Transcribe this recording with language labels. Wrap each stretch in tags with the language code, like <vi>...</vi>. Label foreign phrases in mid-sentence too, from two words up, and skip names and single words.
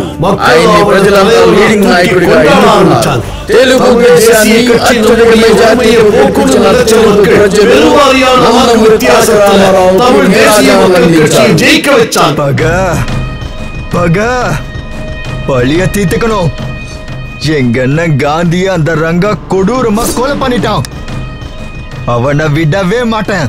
<te>ఆయన్ని ప్రజలంతా లీడింగ్ నాయకుడిగా ఎన్నుకున్నారు. తెలుగు దేశాన్ని అత్యధిక మెజారిటీ పోక్కున్న ప్రజలు</te> <ta>நம்ம வித்தியாசத்தால தமிழ் தேசிய மக்கள் கட்சியை ஜெயிக்க வச்சாங்க. பகா பழிய தீர்த்துக்கணும். எங்க அண்ணன் காந்திய அந்த ரங்கா கொடூரமா கொலை பண்ணிட்டான். அவனை விடவே மாட்டேன்.</ta>